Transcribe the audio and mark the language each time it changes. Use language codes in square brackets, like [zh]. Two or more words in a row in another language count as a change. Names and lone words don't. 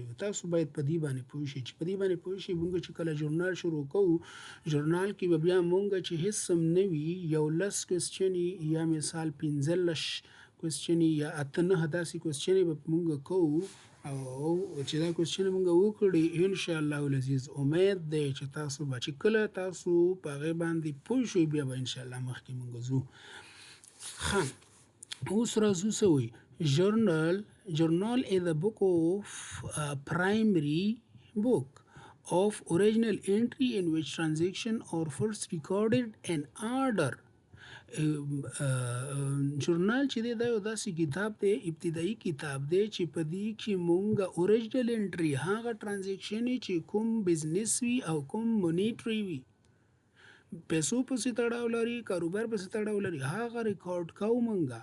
[ps] تاسو باید په دې باندې پوه شئ چې په دې باندې پوه شئ مونږ چې کله ژورنال شروع کوو، ژورنال کې به بیا مونږ چې هیڅ هم نه وي، یو لس کوېسچنې یا مثال 15 کوېسچنې یا 8-9 داسې کوېسچنې به مونږ کوو، او چې دا کوېسچنې مونږ وکړي [ar] ان شاء الله العزیز [ps] امید دی چې تاسو به چې کله تاسو په هغې باندې پوه شئ بیا به [ar] ان شاء الله [ps] مخکې مونږ ځو. ښه، اوس راځو څه وایي؟ [en] Journal is a book of primary book of original entry in which transaction are first recorded in order. [ps] ژورنال چې دی دا یو داسې کتاب دی، ابتدایي کتاب دی چې په دې کې مونږ [en] original entry, [ps] هغه ټرانزیکشنې چې کوم بزنس وي او کوم مونیټري وي، پیسو پسې تړاو لري، کاروبار پسې تړاو لري، هغه ریکارډ کوو مونږه.